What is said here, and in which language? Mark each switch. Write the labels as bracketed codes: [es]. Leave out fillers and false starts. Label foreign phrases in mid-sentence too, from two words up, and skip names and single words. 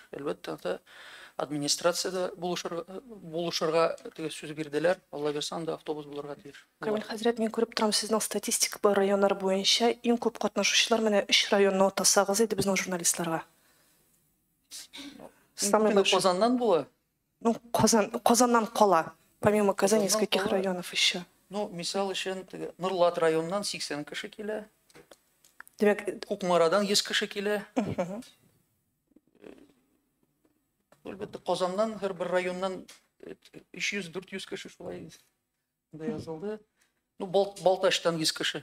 [tt] Әлбәттә, администрациядә булышырга сүз бирделәр. Алла бирсә, анда автобус булырга тиеш. Камил хәзрәт, мин күреп торам сезнең статистика бар районнар буенча иң күп катнашучылар менә 3 районны атасагыз иде безнең журналистларга. [ru] Самый большой. [tt] Казаннан була. Ну, Казаннан кала. [ru] Помимо Казани, из каких районов еще? Ну, [tt] мисал өчен, Нурлат районыннан 80 кеше килә. Демәк, Кукмарадан 100 кеше килә. Әлбәттә, Казаннан һәр бер районнан 300-400 кеше шулай да язылды. Ну, Балтачтан 100 кеше.